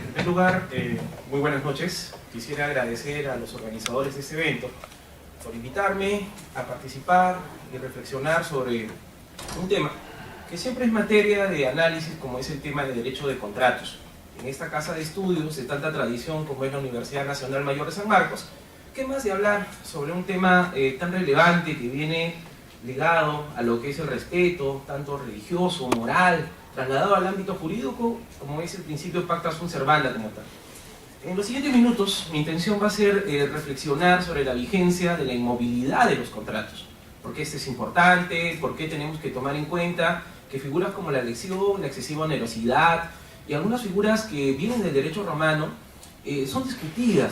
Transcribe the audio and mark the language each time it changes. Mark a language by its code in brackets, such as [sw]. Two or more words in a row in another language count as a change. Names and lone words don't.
[es] lugar, muy buenas noches. Quisiera agradecer a los organizadores de este evento por invitarme a participar y reflexionar sobre un tema que siempre es materia de análisis, como es el tema de derecho de contratos. En esta casa de estudios de tanta tradición como es la Universidad Nacional Mayor de San Marcos, ¿qué más de hablar sobre un tema tan relevante que viene ligado a lo que es el respeto, tanto religioso, moral, trasladado al ámbito jurídico, como es el principio [la] pacta sunt servanda [es] como tal? En los siguientes minutos, mi intención va a ser reflexionar sobre la vigencia de la inmovilidad de los contratos. ¿Por qué este es importante? ¿Por qué tenemos que tomar en cuenta que figuras como la elección, la excesiva onerosidad y algunas figuras que vienen del derecho romano son discutidas?